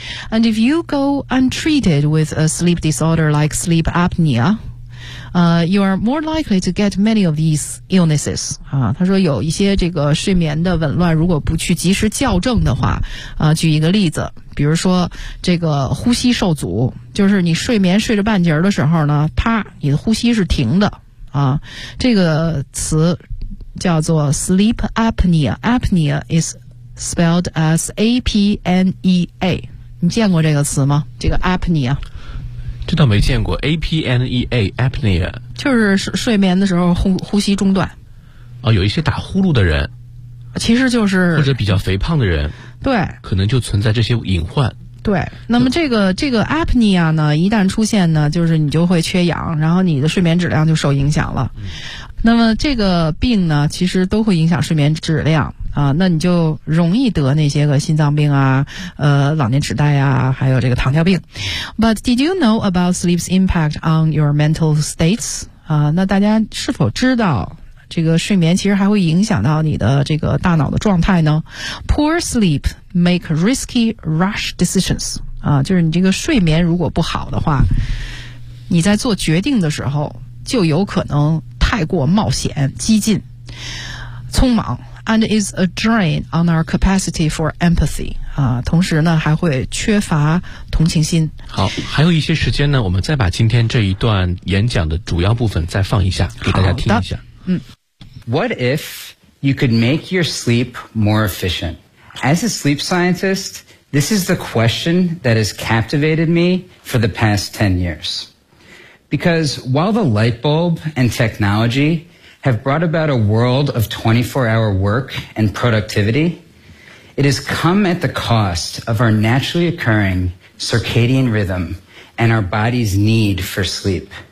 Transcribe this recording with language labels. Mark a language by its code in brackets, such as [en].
[en] And if you go untreated with a sleep disorder like sleep apnea, you are more likely to get many of these illnesses. [zh] 啊，他说有一些这个睡眠的紊乱，如果不去及时校正的话，啊，举一个例子，比如说这个呼吸受阻，就是你睡眠睡着半截的时候呢，啪，你的呼吸是停的，啊，这个词叫做 sleep apnea. [en] Apnea is spelled as A-P-N-E-A. [zh] 你见过这个词吗？这个 apnea，这倒没见过。apnea apnea 就是睡眠的时候呼吸中断。哦，有一些打呼噜的人，其实就是或者比较肥胖的人，对，可能就存在这些隐患。对，那么这个 apnea 呢，一旦出现呢，就是你就会缺氧，然后你的睡眠质量就受影响了。那么这个病呢，其实都会影响睡眠质量。啊，那你就容易得那些个心脏病啊，老年痴呆啊，还有这个糖尿病。 [en] But did you know about sleep's impact on your mental states? [zh] 啊，那大家是否知道这个睡眠其实还会影响到你的这个大脑的状态呢？ [en] Poor sleep make risky rash decisions. [zh] 啊，就是你这个睡眠如果不好的话，你在做决定的时候就有可能太过冒险、激进、匆忙。 [en] And is a drain on our capacity for empathy. [zh] 啊，同时呢，还会缺乏同情心。好，还有一些时间呢，我们再把今天这一段演讲的主要部分再放一下，给大家听一下。嗯。 [en] What if you could make your sleep more efficient? As a sleep scientist, this is the question that has captivated me for the past 10 years. Because while the light bulb and technologyHave brought about a world of 24-hour work and productivity, it has come at the cost of our naturally occurring circadian rhythm and our body's need for sleep.